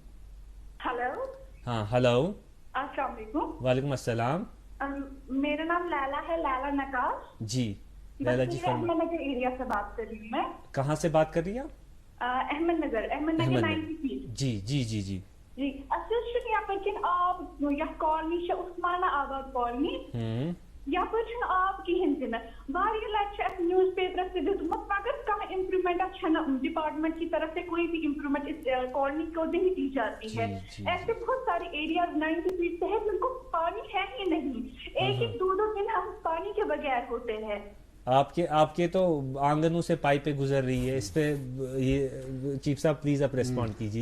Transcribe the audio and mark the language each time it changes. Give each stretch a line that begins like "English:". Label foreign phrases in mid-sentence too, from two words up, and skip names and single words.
Urdu: ہلو ہاں ہلو السلام علیکم۔ وعلیکم السلام۔ میرا نام لیلا ہے، لیلا نقاش۔ جی لیلا جی احمد نگر ایریا سے بات کر رہی ہوں میں۔ کہاں سے بات کر رہی ہیں؟ احمد نگر 90 فیٹ۔ جی جی جی جی
Kashmiri: جی اصل چھ یپن آب یتھ کالنی چھ عثمان آباد کالنی، یپر آب کہین تہ واریاہ لٹہ
English: news papers
Kashmiri: سے دتمت مگر کانٛہہ امپرومنٹ
Urdu: ڈپارٹمنٹ کی طرف سے کوئی بھی امپرومنٹ اس کالونی کو نہیں دی جاتی ہے۔ ایسے بہت سارے ایریاز 90 فیٹ سے ہیں جن کو پانی ہے ہی نہیں، ایک 2 دن ہم پانی کے بغیر ہوتے ہیں۔ آپ کے تو آنگنوں سے پائپیں گزر رہی ہے، اس پہ یہ چیف صاحب پلیز آپ ریسپونڈ کیجیے۔